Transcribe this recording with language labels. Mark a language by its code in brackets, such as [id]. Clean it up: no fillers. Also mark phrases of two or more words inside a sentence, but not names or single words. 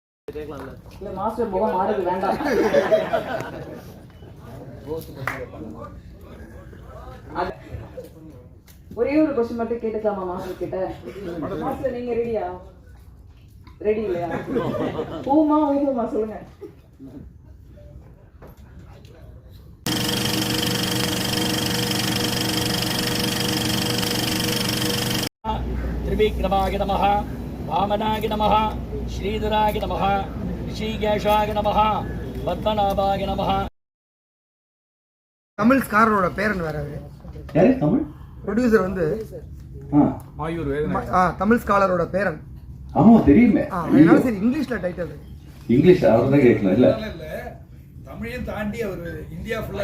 [ta] இல்ல மாஸ்டர் முகம் மாறுது வேண்டாம். ஒரே ஒரு क्वेश्चन மட்டும் கேட்டுக்கலாமா மாஸ்டர் கிட்ட? மாஸ்டர் நீங்க ரெடியா? ரெடி இல்லையா? ஊமா ஊமா சொல்லுங்க. [sa] त्रिविक्रमाय नमः, वामनाय नमः, श्रीधराय नमः, ऋषिकेशाय नमः, पद्मनाभाय नमः. [ta] தமிழ் ஸ்காரரோட பேரன் வேற அவரு. யாரு தமிழ் ப்ரொடியூசர் வந்து தமிழ் ஸ்காலரோட பேரன். ஆமா தெரியுமே. அதனால சரி இங்கிலீஷ்ல டைட்டில். இங்கிலீஷ் அவர் தான் கேட்கணும் இல்ல. தமிழையும் தாண்டி அவர் இந்தியா ஃபுல்லா